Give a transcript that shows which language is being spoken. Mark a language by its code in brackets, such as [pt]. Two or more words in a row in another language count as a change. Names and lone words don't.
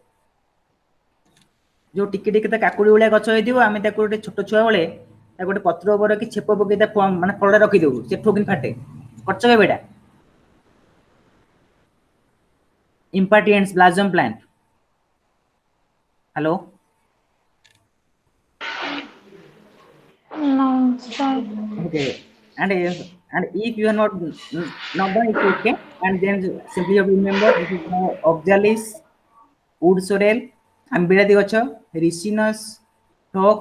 [or] ଯୋଉ ଟିକେ ଟିକେ ତା କାକୁଡି ଭଳିଆ ଗଛ ହେଇଥିବ, ଆମେ ତାକୁ ଗୋଟେ ଛୋଟ ଛୁଆ ବେଳେ ତାକୁ ଗୋଟେ ପତ୍ର ଉପରେ କି ଛେପ ପକେଇ ତା ମାନେ ଫଳଟା ରଖିଦେବୁ, ସେ ଠୋକିନି ଫାଟେ। କରିଛ କେବେ ଏଇଟା? [en] Impatiens balsam plant. [or] ହ୍ୟାଲୋ [en] No, sir. Okay, and if you are not done, it's okay. And then simply you have to remember this is Oxalis, wood sorrel, Ambiradi gacha, Ricinus, Phlox.